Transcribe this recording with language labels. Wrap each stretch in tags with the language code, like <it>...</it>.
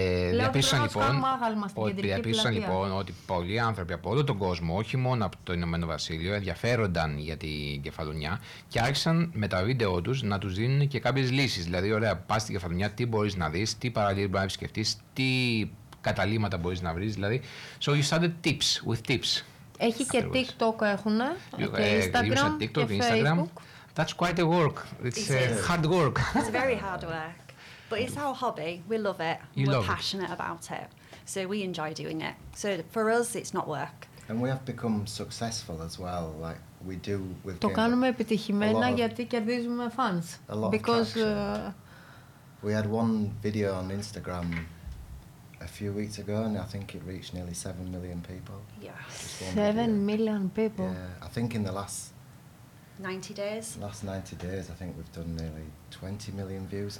<el>Διαπίστωσαν λοιπόν ότι πολλοί άνθρωποι από όλο τον κόσμο, όχι μόνο από το Ηνωμένο Βασίλειο, ενδιαφέρονταν για την Κεφαλονιά και άρχισαν με τα βίντεο τους να τους δίνουν και κάποιες λύσεις. Δηλαδή, ωραία, πας στην Κεφαλονιά, τι μπορείς να δεις, τι παραλίες μπορείς να επισκεφτείς, τι καταλήματα μπορείς να βρεις. Δηλαδή,</el> <en>so you started tips with tips.</en> <el>Έχει και TikTok έχουν. TikTok και Instagram.</el> <en>That's quite a work. It's a hard work. It's very hard work. But it's our hobby. We love it. We're passionate about it. So we enjoy doing it. So for us, it's not work. And we have become successful as well. Like we do with.</en> <el>Το κάνουμε επιτυχημένα γιατί κερδίζουμε fans.</el> <en>A lot because we had one video on Instagram a few weeks ago, and I think it reached nearly 7 million people. Yes. 7 million people. Yeah, I think in the last. 90 days. Last 90 days, I think we've done nearly 20 million views.</en>